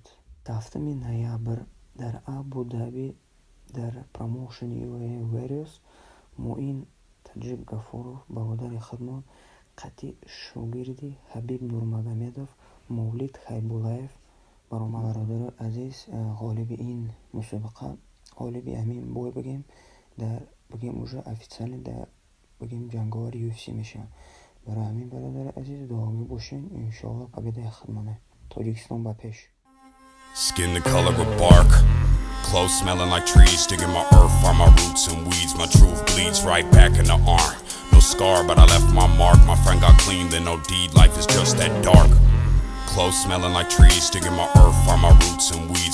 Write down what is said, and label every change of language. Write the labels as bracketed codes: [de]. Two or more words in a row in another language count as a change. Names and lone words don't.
[tg] 7 ноябр дар Абу Даби дар промоушени UAE Warriors Муин Таҷик Гафуров бародари худмон қатъи шогирди Ҳабиб Нурмагомедов Мавлид Хайбуллаев баромад. Бародари азиз, ғолиби ин мусобиқа, ғолиби ҳамин бой бигем [ru] уже официально [tg] бигем ҷанговари UFC меша. Барои ҳамин бародари азиз дуогӣ бошен, иншоалло победаи худмона. Тоҷикистон ба пеш. [en] Skin the color of bark, clothes smelling like trees, digging my earth, find my roots and weeds. My truth bleeds right back in the arm. No scar, but I left my mark. My friend got clean, then no deed. Life is just that dark. Clothes smelling like trees, digging my earth, find my roots and weeds.